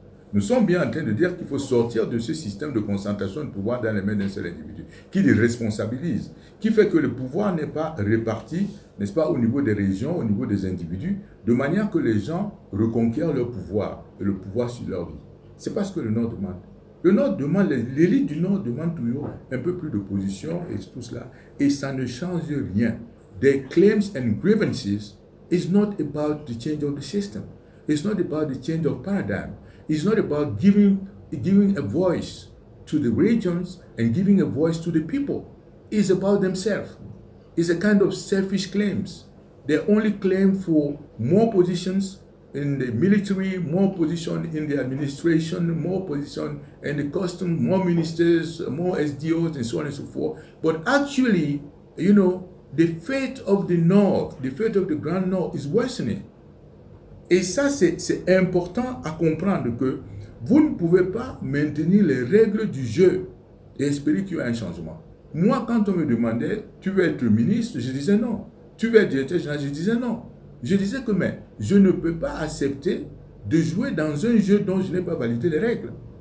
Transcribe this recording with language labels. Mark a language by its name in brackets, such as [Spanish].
[French] Nous sommes bien en train de dire qu'il faut sortir de ce système de concentration de pouvoir dans les mains d'un seul individu, qui les responsabilise, qui fait que le pouvoir n'est pas réparti, n'est-ce pas, au niveau des régions, au niveau des individus, de manière que les gens reconquièrent leur pouvoir, et le pouvoir sur leur vie. C'est pas ce que le Nord demande. Le Nord demande, l'élite du Nord demande toujours un peu plus de position et tout cela, et ça ne change rien. [English] Their claims and grievances is not about the change of the system. It's not about the change of paradigm. It's not about giving a voice to the regions and giving a voice to the people. It's about themselves. It's a kind of selfish claims. They only claim for more positions in the military, more position in the administration, more position in the custom, more ministers, more SDOs, and so on and so forth. But actually, you know, the fate of the North, the fate of the Grand North is worsening. [French] Et ça, c'est important à comprendre que vous ne pouvez pas maintenir les règles du jeu et espérer qu'il y ait un changement. Moi, quand on me demandait, tu veux être ministre, je disais non. Tu veux être directeur général, je disais non. Je disais que mais je ne peux pas accepter de jouer dans un jeu dont je n'ai pas validé les règles.